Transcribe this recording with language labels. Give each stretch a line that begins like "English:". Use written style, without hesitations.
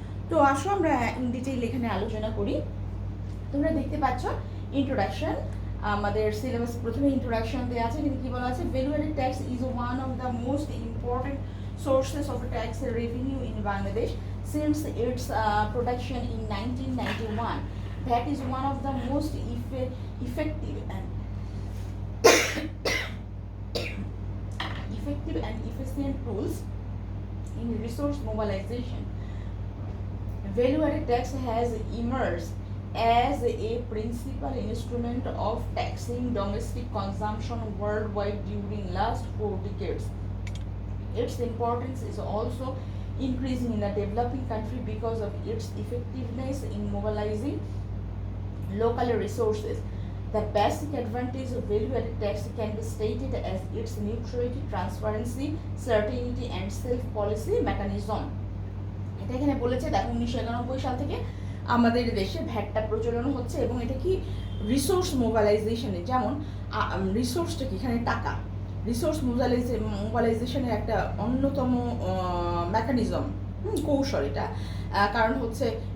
Bangla: তো আসো আমরা ইন ডিটেইল এখানে আলোচনা করি। তোমরা দেখতে পাচ্ছ ইন্ট্রোডাকশন, আমাদের সিলেবাস প্রথমে ইন্ট্রোডাকশন দেওয়া আছে, কিন্তু কি বলা আছে,
English: Value added tax is one of the most important sources of tax revenue in Bangladesh since its production in 1991. That is one of the most effective and efficient tools in resource mobilization. Value-added tax has emerged as a principal instrument of taxing domestic consumption worldwide during last 4 decades. Its importance is also increasing in the developing country because of its effectiveness in mobilizing local resources. The basic advantage of value-added tax can be stated as its neutrality, transparency, certainty, and self-policy mechanism.
Bangla: এটা এখানে বলেছে, দেখো 1991 সাল থেকে আমাদের দেশে ভ্যাটটা প্রচলন হচ্ছে এবং এটা কি রিসোর্স মোবিলাইজেশনে, যেমন রিসোর্সটা কি, এখানে টাকা, রিসোর্স মোবিলাইজেশনের একটা অন্যতম মেকানিজম, কৌশল এটা। কারণ হচ্ছে